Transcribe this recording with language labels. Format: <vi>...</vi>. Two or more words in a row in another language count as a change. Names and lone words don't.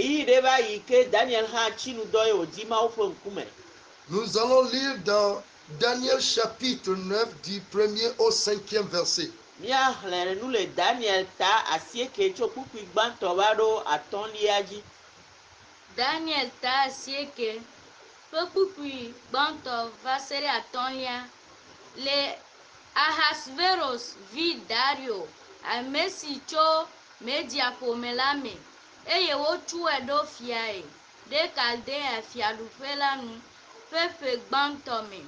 <fr>Nous allons lire dans Daniel chapitre 9 du 1er au 5e verset.</fr> <ee>Daniel ta asieke ƒe kpukpui gbãtɔ va se ɖe atɔ̃lia le Ahasveros vi Dario ame si tso Media ƒome la me eye wotsɔe ɖo fiae ɖe Kaldea fiaɖuƒe la nu ƒe ƒe gbãtɔ me.</ee>